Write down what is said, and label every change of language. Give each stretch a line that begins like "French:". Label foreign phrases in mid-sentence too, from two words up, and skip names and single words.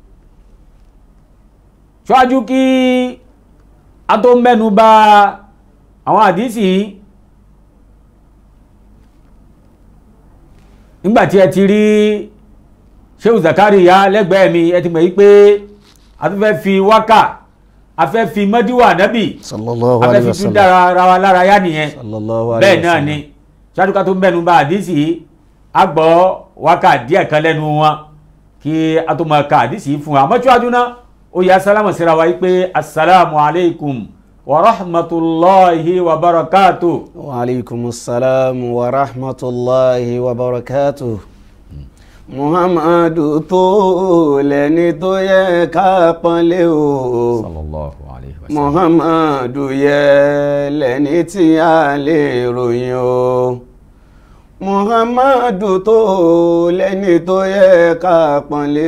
Yoruba: ṣáájú kí a tó mẹ́nu bà àwọn àdìsí yìí nígbàtí ẹ ti rí Shehu Zakariya lẹ́gbẹ̀ẹ́ mi ẹ ti mọ̀ yí pé a tún fẹ́ fi wákà a fẹ́ fi mọ́díwà nábì Sallallahu a fẹ́ alayhi fi wa tún sallam. dára ara wa lára yá nìyẹn
Arabic: صلى الله عليه
Yoruba: bẹ́ẹ̀ wa náà sallam. ni ṣáájú ká tó mẹ́nu bà àdìsí yìí a gbọ́ wákà díẹ̀ kan lẹ́nu wọn kí a tó máa ka àdìsí yìí fún wa àmọ́ ṣáájú náà ó yẹ asálámù síra wa yí pé
Arabic: السلام عليكم ورحمة الله وبركاته. وعليكم السلام ورحمة الله وبركاته.
Yoruba: Muhammadu tó lẹ́ni tó yẹ ká pọ́nlé o.
Arabic: صلى الله عليه وسلم.
Yoruba: Muhammadu yẹ lẹ́ni tí a lè ròyìn o. Muhammadu tó lẹ́ni tó yẹ ká pọ́nlé.